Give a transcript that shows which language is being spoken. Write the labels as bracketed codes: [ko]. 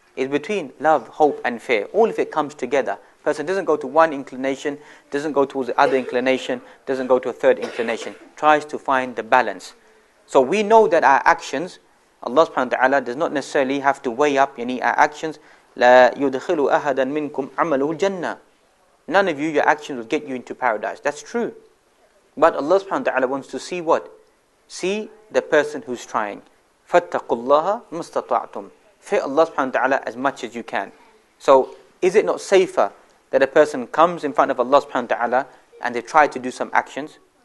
[en] Is between love, hope and fear. All of it comes together. Person doesn't go to one inclination, doesn't go towards the other inclination, doesn't go to a third inclination. Tries to find the balance. So we know that our actions, Allah subhanahu wa ta'ala does not necessarily have to weigh up our actions. [ar] لا يدخل أحدا منكم عمله الجنة. [en] None of you, your actions will get you into paradise. That's true. But Allah subhanahu wa ta'ala wants to see what? See the person who's trying. [ar] فَاتَّقُوا اللَّهَ مَسْتَطَعْتُمْ. [en] Fear Allah subhanahu wa ta'ala as much as you can. So is it not safer that a person comes in front of Allah subhanahu wa ta'ala and they try to do some actions?